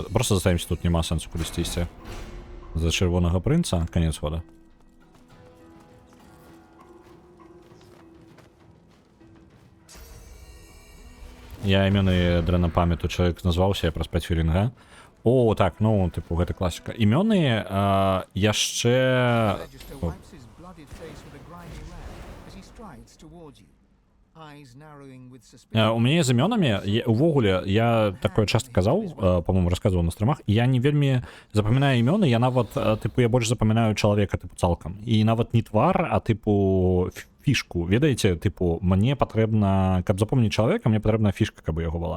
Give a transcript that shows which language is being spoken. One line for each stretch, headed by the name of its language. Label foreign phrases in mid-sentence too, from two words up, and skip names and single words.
Ukrainian: Просто заставимся, тут нема сенсу кудысьці ісці.
Belarusian: За чырвонага прынца,
Russian: конец хода.
Belarusian: Я імёны дрэнна памятаю, чалавек назваўся, я праз 5 хвілін, га? О, так, ну, тыпу, гэта класіка. Імёны яшчэ...
English: Register wipes his blooded face with a grimy rag as he strides towards you. Eyes narrowing with suspicion.
Belarusian: У мяне з імёнамі, увогуле, я такое часта казаў, па-моему, расказваў на стримах, я не вельмі запамінаю імёны, я нават, тыпу, я больш запамінаю чалавека, тыпу, цалкам. І нават не твар, а, тыпу, фішку. Ведаеце, тыпу, мне патрэбна, каб запомніць чалавека, мне патрэбна фішка, каб у яго была.